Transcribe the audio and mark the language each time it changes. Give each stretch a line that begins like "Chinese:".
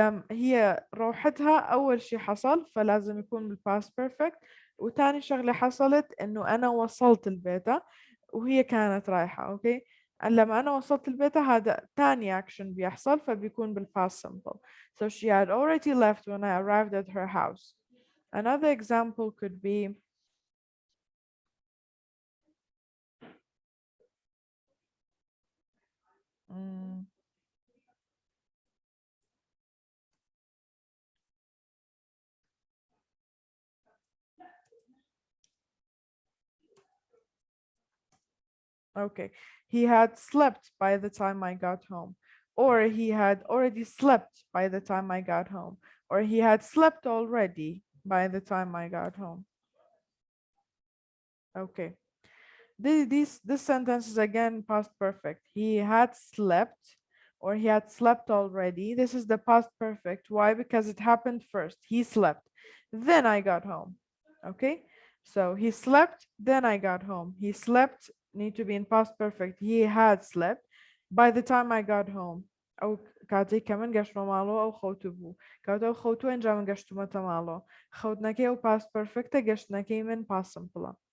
Arabic: هي روحتها أول شي حصل فلازم يكون بالpast perfect. وتاني شغلة حصلت إنه أنا وصلت البيت وهي كانت رايحة. أوكي. لما أنا وصلت البيت هذا تاني action بيحصل فبيكون بالpast simple.
English: So she had already left when I arrived at her house. Another example could be Okay. He had slept by the time I got home. Or he had already slept by the time I got home. Or he had slept already by the time I got home. Okay. This sentence is again past perfect. He had slept or he had slept already. This is the past perfect. Why? Because it happened first. He slept. Then I got home. Okay. So he slept, then I got home. He slept, need to be in past perfect. He had slept by the time I got home.
Central Kurdish: أو کاتی کە من گەشتمە ماڵەوە ئەو خەوتو بوو کاتە ئەو خەوتو ئەنجا من گەشتمەتە ماڵەوە خەوتنەکەی ئەو پاست پەرفێکتە گەشتنەکەی من پاست سمپڵە.